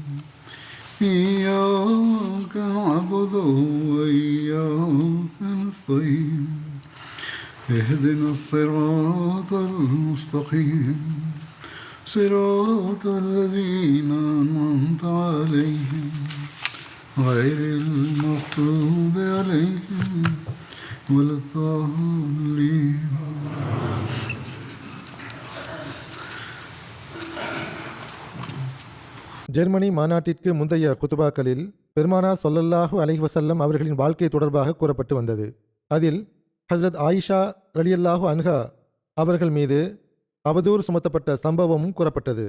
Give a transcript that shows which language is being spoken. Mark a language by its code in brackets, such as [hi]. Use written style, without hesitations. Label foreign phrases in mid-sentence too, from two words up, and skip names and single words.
[ar] إياك نعبد وإياك نستعين اهدنا الصراط المستقيم صراط الذين أنعمت عليهم غير المغضوب عليهم ولا الضالين. [ta] ஜெர்மனி மாநாட்டிற்கு முந்தைய குத்துபாக்களில் பெருமானார் [ar] صلى الله عليه وسلم [ta] அவர்களின் வாழ்க்கை தொடர்பாக கூறப்பட்டு வந்தது. அதில் ஹஸ்ரத் ஆயிஷா [ar] رضي الله عنها [ta] அவர்கள் மீது அவதூறு சுமத்தப்பட்ட சம்பவமும் கூறப்பட்டது.